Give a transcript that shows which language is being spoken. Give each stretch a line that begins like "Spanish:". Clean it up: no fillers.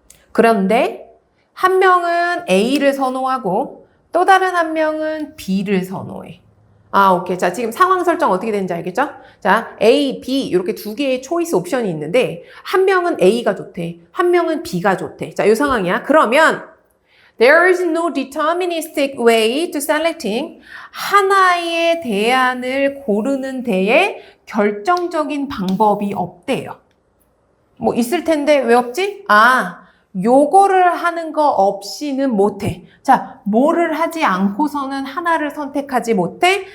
Korean: 그런데 한 명은 A를 선호하고 또 다른 한 명은 B를 선호해. 오케이. 자, 지금 상황 설정 어떻게 되는지 알겠죠? 자, A, B 이렇게 두 개의 초이스 옵션이 있는데 한 명은 A가 좋대. 한 명은 B가 좋대. 자, 이 상황이야. 그러면
English: there is no deterministic way to selecting.
Korean: 하나의 대안을 고르는 데에 결정적인 방법이 없대요. 뭐 있을 텐데 왜 없지? 요거를 하는 거 없이는 못해. 자, 뭐를 하지 않고서는 하나를 선택하지 못해?